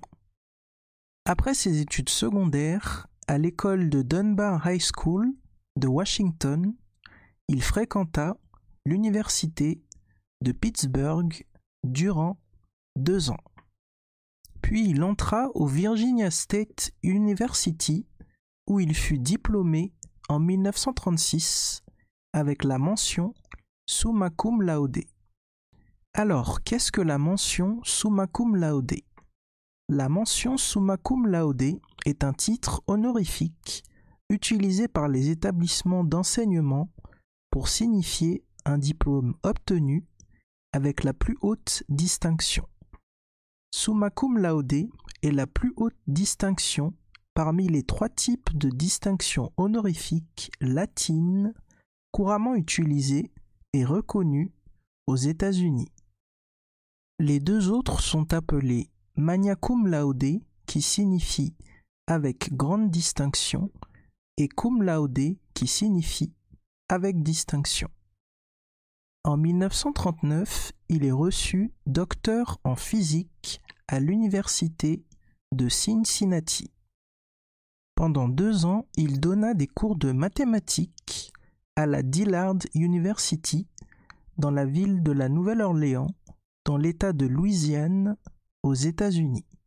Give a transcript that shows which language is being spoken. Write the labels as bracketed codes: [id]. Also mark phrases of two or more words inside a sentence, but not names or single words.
[fr] Après ses études secondaires, à l'école de Dunbar High School de Washington, il fréquenta l'université de Pittsburgh durant 2 ans. Puis il entra au Virginia State University où il fut diplômé en 1936 avec la mention [la] summa cum laude. [fr] Alors, qu'est-ce que la mention [la] summa cum laude? [fr] La mention [la] summa cum laude [fr] est un titre honorifique utilisé par les établissements d'enseignement pour signifier un diplôme obtenu avec la plus haute distinction. [la] Summa cum laude [fr] est la plus haute distinction parmi les 3 types de distinctions honorifiques latines couramment utilisées et reconnues aux États-Unis. Les 2 autres sont appelés [la] magna cum laude, [fr] qui signifie avec grande distinction, [la] et cum laude, [fr] qui signifie avec distinction. En 1939, il est reçu docteur en physique à l'université de Cincinnati. Pendant 2 ans, il donna des cours de mathématiques à la Dillard University dans la ville de la Nouvelle-Orléans, dans l'État de Louisiane, aux États-Unis.